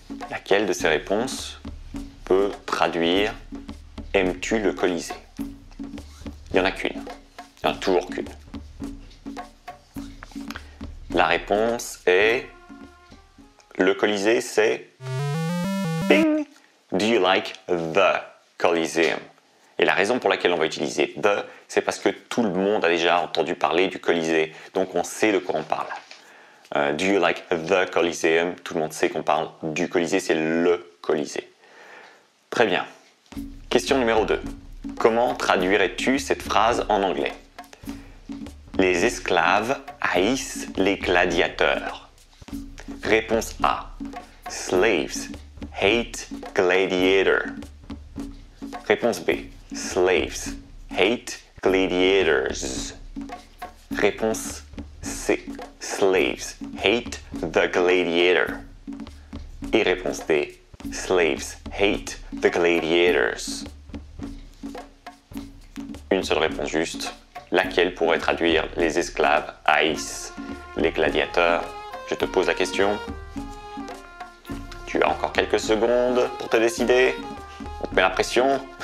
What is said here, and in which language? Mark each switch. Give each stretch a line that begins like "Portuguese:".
French: Laquelle de ces réponses peut traduire aimes-tu le Colisée? Il n'y en a qu'une. Il n'y en a toujours qu'une. La réponse est le Colisée, c'est Bing!
English: Do you like the Coliseum?
French: Et la raison pour laquelle on va utiliser the, c'est parce que tout le monde a déjà entendu parler du Colisée, donc on sait de quoi on parle.
English: Do you like the Coliseum?
French: Tout le monde sait qu'on parle du Colisée, c'est le Colisée. Très bien. Question numéro 2. Comment traduirais-tu cette phrase en anglais? Les esclaves haïssent les gladiateurs. Réponse A.
English: Slaves hate gladiator.
French: Réponse B.
English: Slaves hate gladiators.
French: Réponse C.
English: Slaves hate the gladiator.
French: Et réponse D.
English: Slaves hate the gladiators.
French: Une seule réponse juste. Laquelle pourrait traduire les esclaves haïssent les gladiateurs? Je te pose la question. Tu as encore quelques secondes pour te décider. On te met la pression.